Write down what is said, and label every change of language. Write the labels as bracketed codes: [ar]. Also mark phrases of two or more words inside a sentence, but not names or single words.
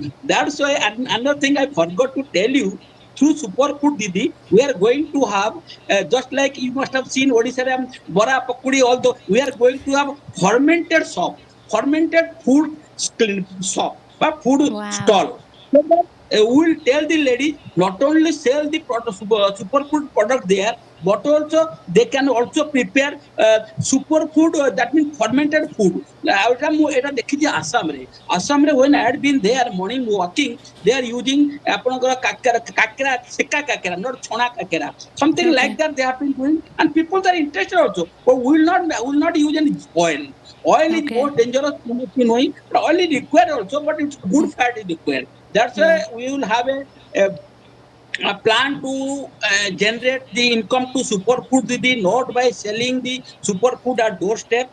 [en] That's why another thing I forgot to tell you, through superfood Didi, we are going to have just like you must have seen Odisha bora pakudi, although we are going to have fermented shop, fermented food shop, a food Wow. stall. So that we will tell the ladies not only sell the superfood product there, but also they can also prepare superfood, that means fermented food. [or] এটা ଦେଖିଛି ଆସାମରେ, ଆସାମରେ [en] when I had been there morning walking, they are using [or] ଆପଣଙ୍କର କାକେରା ସେକା କାକେରା, [en] not [or] ଛଣା କାକେରା, [en] something like Okay. that they have been doing, and people are interested also. But we will not use any oil. Oil is Okay. most dangerous, knowing, but oil is required also, but it's good fat is required. That's why Yeah. we will have a plan to generate the income to superfood the not by selling the superfood at doorstep.